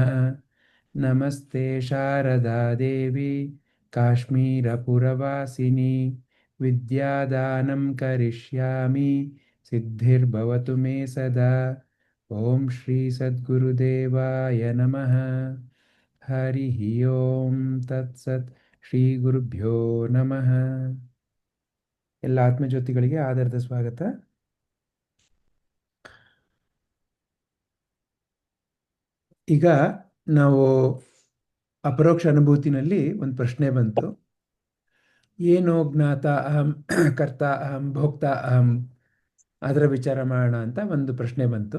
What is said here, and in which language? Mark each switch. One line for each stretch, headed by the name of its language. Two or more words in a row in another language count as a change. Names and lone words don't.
Sanskrit: नमस्ते शारदा देवी काश्मीरपुरवासिनी विद्यादानं करिष्यामि सिद्धिर्भवतु मे सदा। ओम श्री सद्गुरुदेवाय नमः। हरिः ओम तत्सತ್ ಶ್ರೀ ಗುರುಭ್ಯೋ ನಮಃ।
Kannada: ಎಲ್ಲ ಆತ್ಮಜ್ಯೋತಿಗಳಿಗೆ ಆಧಾರದ ಸ್ವಾಗತ. ಈಗ ನಾವು ಅಪರೋಕ್ಷ ಅನುಭೂತಿನಲ್ಲಿ ಒಂದು ಪ್ರಶ್ನೆ ಬಂತು. ಏನು
Sanskrit: ಜ್ಞಾತ ಅಹಂ, ಕರ್ತ ಅಹಂ, ಭೋಕ್ತ ಅಹಂ,
Kannada: ಅದರ ವಿಚಾರ ಮಾಡೋಣ ಅಂತ ಒಂದು ಪ್ರಶ್ನೆ ಬಂತು.